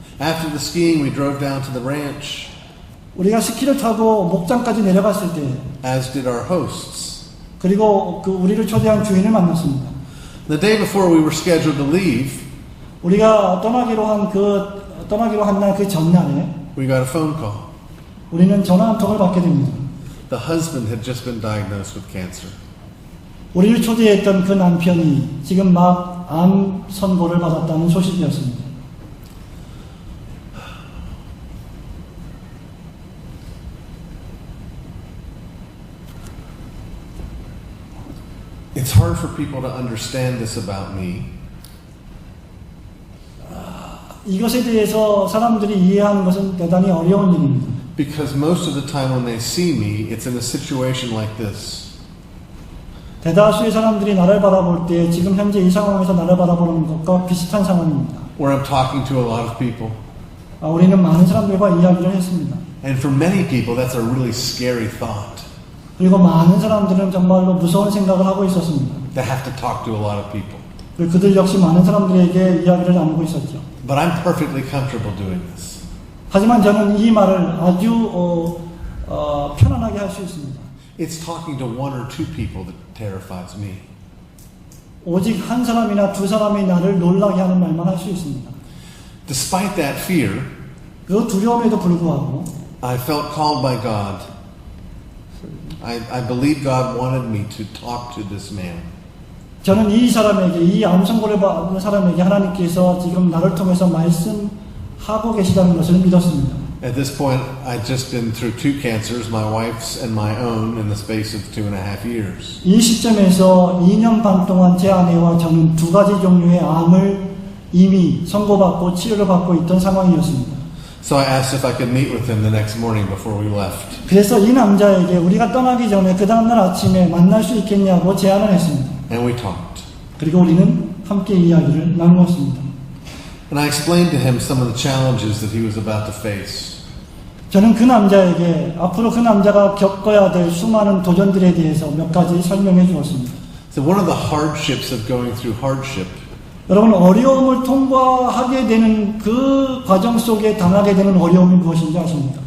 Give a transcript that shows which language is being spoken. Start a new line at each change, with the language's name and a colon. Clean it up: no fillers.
English: After the skiing, we drove down to the ranch,
Korean: 우리가 스키를 타고 목장까지 내려갔을 때
English: as did our hosts.
Korean: 그리고 우리를 초대한 주인을 만났습니다.
English: The day before we were scheduled to leave,
Korean: 우리가 떠나기로 한 날 그 전날에
English: we got a phone call.
Korean: 우리는 전화 한 통을 받게 됩니다.
English: The husband had just been diagnosed with cancer.
Korean: 우리를 초대했던 그 남편이 지금 막 암 선고를 받았다는 소식이었습니다.
English: It's hard for people to understand this about me.
Korean: 이것에 대해서 사람들이 이해하는 것은 대단히 어려운 일입니다.
English: Because most of the time when they see me, it's in a situation like this.
Korean: 대다수의 사람들이 나를 바라볼 때 지금 현재 이 상황에서 나를 바라보는 것과 비슷한 상황입니다.
English: Where I'm talking to a lot of people.
Korean: 우리는 많은 사람들과 이야기를 했습니다.
English: And for many people, that's a really scary thought.
Korean: 그리고 많은 사람들은 정말로 무서운 생각을 하고 있었습니다.
English: They have to talk to a lot of people.
Korean: 그리고 그들 역시 많은 사람들에게 이야기를 나누고 있었죠.
English: But I'm perfectly comfortable doing this.
Korean: 하지만 저는 이 말을 아주 편안하게 할 수 있습니다.
English: It's talking to 1 or 2 people that terrifies me.
Korean: 오직 한 사람이나 2 사람이 나를 놀라게 하는 말만 할 수 있습니다.
English: Despite that fear,
Korean: 그 두려움에도 불구하고
English: I felt called by God. I believe God wanted me to talk to this man.
Korean: 저는 이 사람에게, 이 암선고를 받은 사람에게 하나님께서 지금 나를 통해서 말씀하고 계시다는 것을 믿었습니다.
English: At this point, I'd just been through 2 cancers, my wife's and my own, in the space of 2.5 years.
Korean: 이 시점에서 2년 반 동안 제 아내와 저는 2가지 종류의 암을 이미 선고받고 치료를 받고 있던 상황이었습니다.
English: So I asked if I could meet with him the next morning before we left.
Korean: 그래서 이 남자에게 우리가 떠나기 전에 그 다음날 아침에 만날 수 있겠냐고 제안을 했습니다.
English: And we talked.
Korean: 그리고 우리는 함께 이야기를 나누었습니다.
English: And I explained to him some of the challenges that he was about to face.
Korean: 저는 그 남자에게 앞으로 그 남자가 겪어야 될 수많은 도전들에 대해서 몇 가지 설명해 주었습니다.
English: So one of the hardships of going through hardship
Korean: 여러분 어려움을 통과하게 되는 그 과정 속에 당하게 되는 어려움이 무엇인지 아십니까?